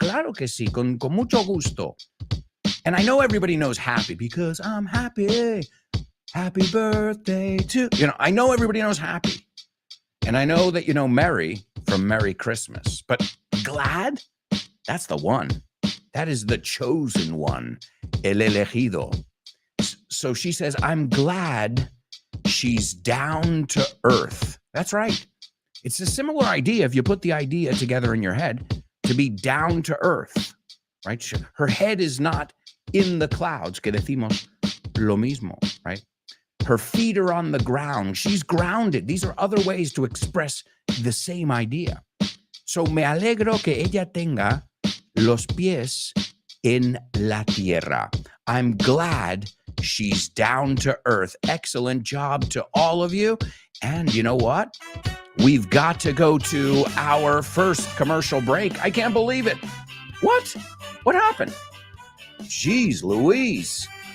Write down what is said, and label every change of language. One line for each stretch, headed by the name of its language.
Spanish: Claro que sí, con mucho gusto.
English: And I know everybody knows happy because I'm happy. Happy birthday to, I know everybody knows happy. And I know that you know Merry from Merry Christmas. But glad? That's the one. That is the chosen one.
Spanish: El elegido.
English: So she says, I'm glad she's down to earth. That's right. It's a similar idea if you put the idea together in your head to be down to earth, right? Her head is not in the clouds,
Spanish: que decimos lo mismo,
English: right? Her feet are on the ground. She's grounded. These are other ways to express the same idea.
Spanish: So me alegro que ella tenga los pies en la tierra.
English: I'm glad she's down to earth. Excellent job to all of you. And you know what? We've got to go to our first commercial break. I can't believe it. What? What happened? Jeez Louise.